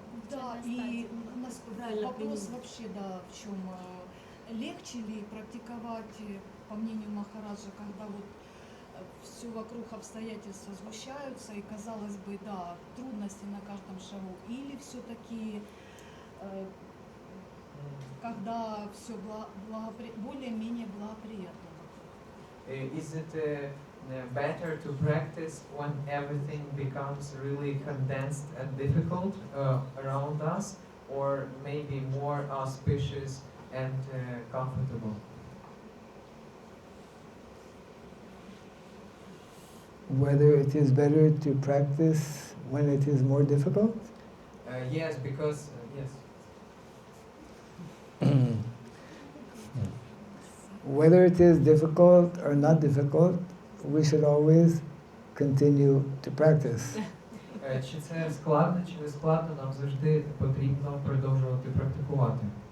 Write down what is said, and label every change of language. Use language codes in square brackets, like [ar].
[ru] Да, и у нас вопрос вообще, да, в чем легче ли практиковать, по мнению Махараджа, когда вот все вокруг обстоятельства сгущаются и, казалось бы, да, трудности на каждом шагу, или все-таки когда все более-менее благоприятно вокруг? [en] Is it better to practice when everything becomes really condensed and difficult around us, or maybe more auspicious and comfortable? Whether it is better to practice when it is more difficult? Yes, because yes. Whether it is difficult or not difficult, we should always continue to practice. [uk] Чи це складно, чи не складно, нам завжди потрібно продовжувати практикувати.